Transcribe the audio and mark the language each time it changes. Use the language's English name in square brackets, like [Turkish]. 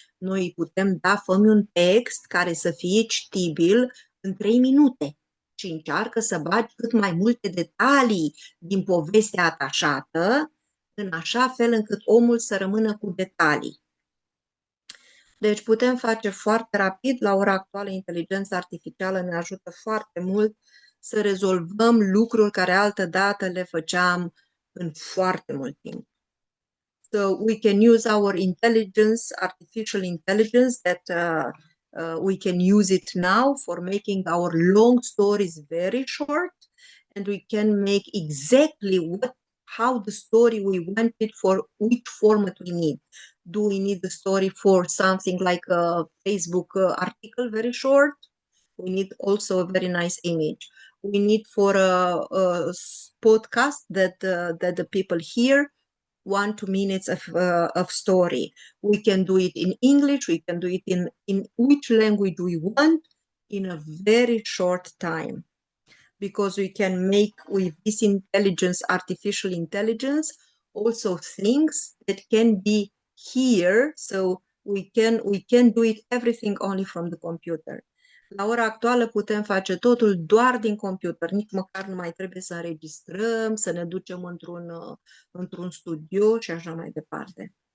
[Romanian] Noi putem da, fă-mi un text care să fie citibil în 3 minute și încearcă să bagi cât mai multe detalii din povestea atașată, în așa fel încât omul să rămână cu detalii. Deci putem face foarte rapid, la ora actuală inteligența artificială ne ajută foarte mult să rezolvăm lucruri care altădată le făceam în foarte mult timp. [English] So we can use our intelligence, artificial intelligence, that we can use it now for making our long stories very short, and we can make exactly how the story we want it for which format we need. Do we need the story for something like a Facebook article, very short? We need also a very nice image. We need for a podcast that the people hear 1-2 minutes of story. We can do it in English. We can do it in which language we want in a very short time. Because we can make with this intelligence, artificial intelligence, also things that can be here. So we can do it everything only from the computer. [Romanian] La ora actuală putem face totul doar din computer, nici măcar nu mai trebuie să înregistrăm, să ne ducem într-un studio și așa mai departe.